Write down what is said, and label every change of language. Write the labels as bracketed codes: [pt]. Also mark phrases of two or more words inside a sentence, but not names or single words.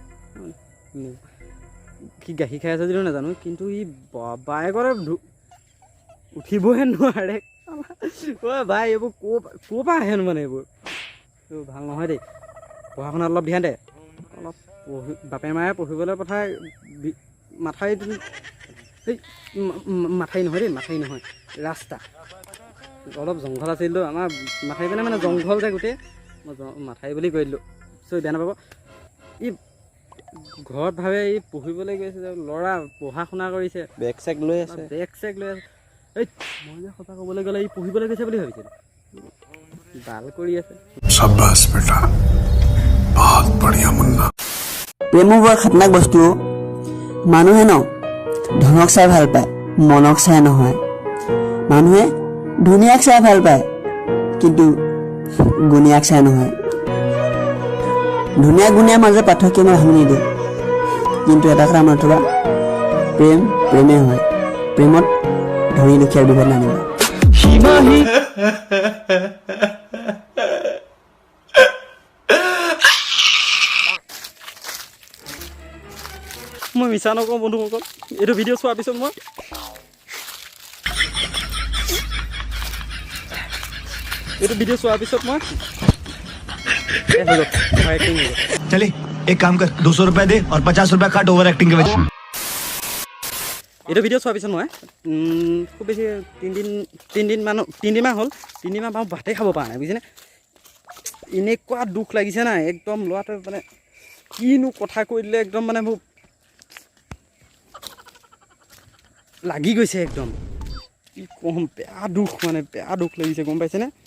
[as] সি গাখীৰ খাই আছে যদিও নাজানো কিন্তু ই বাইকৰে উঠিবহে নোৱাৰে ভাই এইবোৰ ক'ৰ পৰা আহেনো মানে এইবোৰ ভাল নহয় দেই পঢ়া শুনাত অলপ ধ্যান দে অলপ বাপে মায়ে পঢ়িবলৈ পঠাই মাথাই এই মাথাই নহয় দেই, মাথাই নহয়, ৰাস্তা অলপ জংঘল আছিলতো আমাৰ মাথাই পিনে মানে জংঘল যে গোটেই, মই মাথাই বুলি কৈ দিলোঁ, চ' বেয়া নাপাব। ই ঘৰত ভাবে ই পঢ়িবলৈ গৈছে, ল'ৰা পঢ়া শুনা কৰিছে, বেগ চেগ লৈ আছে। বেগ চেগ লৈ আছে। এই মই যে সঁচা ক'বলৈ গ'লে ই পঢ়িবলৈ গৈছে বুলি ভাবিছিলোঁ, ডাল কৰি আছে। [hi] शाबाश बेटा बहुत बढ़िया मुन्ना। [as] প্ৰেমো বৰ খাতনাক বস্তু। মানুহে ন ধনক চাই ভাল পায়, মনক চাই নহয়। মানুহে ধুনীয়াক চাই ভাল পায়, কিন্তু গুণীয়াক চাই নহয়। ধুনীয়া গুণীয়াৰ মাজত পাৰ্থক্য মই ভাবি নিদিওঁ, কিন্তু এটা কথা মনত থবা, প্ৰেম প্ৰেমেই হয়। প্ৰেমত ধনী দুখীয়াৰ বিভেদ নানিবা। মই মিছা নকওঁ বন্ধুসকল, এইটো ভিডিঅ' চোৱাৰ পিছত মই [hi] चले एक काम कर 200 रुपए दे और 50 रुपए काट ओवर एक्टिंग के वजह। [as] এইটো ভিডিঅ' চোৱাৰ পিছত মই খুব বেছি তিনিদিনমান হ'ল, তিনিদিনমান মই ভাতেই খাব পৰা নাই বুজিছেনে। এনেকুৱা দুখ লাগিছে নাই, একদম ল'ৰাটোৱে মানে কিনো কথা কৈ দিলে, একদম মানে মোক লাগি গৈছে একদম, কি ক'ম, বেয়া দুখ মানে, বেয়া দুখ লাগিছে, গম পাইছেনে।